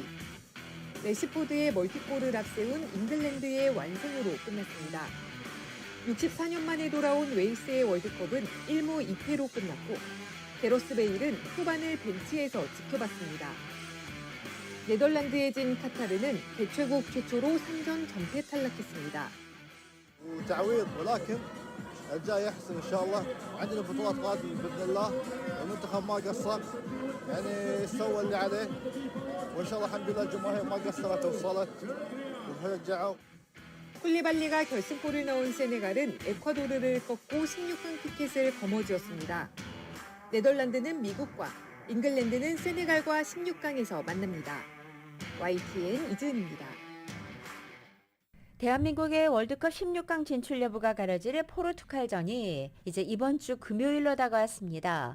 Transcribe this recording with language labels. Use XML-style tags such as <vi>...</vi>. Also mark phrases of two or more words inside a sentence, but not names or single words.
<ko>레시포드의 멀티골을 앞세운 잉글랜드의 완승으로 끝났습니다. 64년 만에 돌아온 웨일스의 월드컵은 1무 2패로 끝났고 게러스 베일은 후반을 벤치에서 지켜봤습니다. 네덜란드에 진 카타르는 개최국 최초로 3전 전패 탈락했습니다.</ko> <ar>تعويض ولكن الجاي احسن ان شاء الله عندنا بطولات قادمه باذن الله المنتخب ما قصر يعني سوى اللي عليه وان شاء الله الحمد لله الجماهير ما قصرت وصلت وشجعوا.</ar> <ko>쿨리발리가 결승골을 넣은 세네갈은 에콰도르를 꺾고 16강 티켓을 거머쥐었습니다. 네덜란드는 미국과 잉글랜드는 세네갈과 16강에서 만납니다. YTN 이지은입니다. 대한민국의 월드컵 16강 진출 여부가 가려질 포르투갈전이 이제 이번 주 금요일로 다가왔습니다.</ko>